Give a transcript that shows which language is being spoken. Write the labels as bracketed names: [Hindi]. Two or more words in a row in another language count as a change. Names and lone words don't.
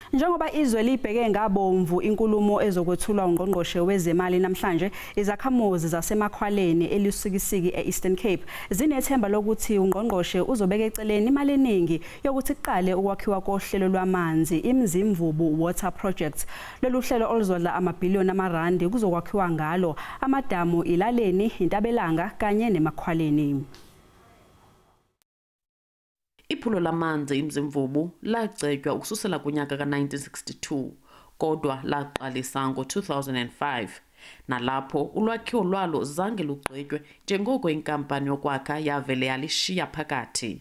[Zulu] Njengoba izwe liybheke ngabovu inkulumo ezothulwa ungqongqoshe wezemali namhlanje, Izakhamuzi zaseMakhwaleni eLusikisiki eEastern Cape zinethemba lokuthi ungqongqoshe uzobeka eceleni imali eningi yokuthi kuqale ukwakhiwa kohlelo lwamanzi iMzivumbu water project. Loluhlelo oluzodla amabillion amarandi kuzokwakhiwa ngalo amadamu ilaleni, intabelanga kanye neMakhwaleni. [Xhosa] Iphulo lamanzi iMzivumbu lagcetywa ukususela kunyaka ka-1962 kodwa laqalisa ngo-2005 nalapho ulwakhiwo lwalo zange lugqitywe njengoko inkampani yokwakha yavele yalishiya phakathi.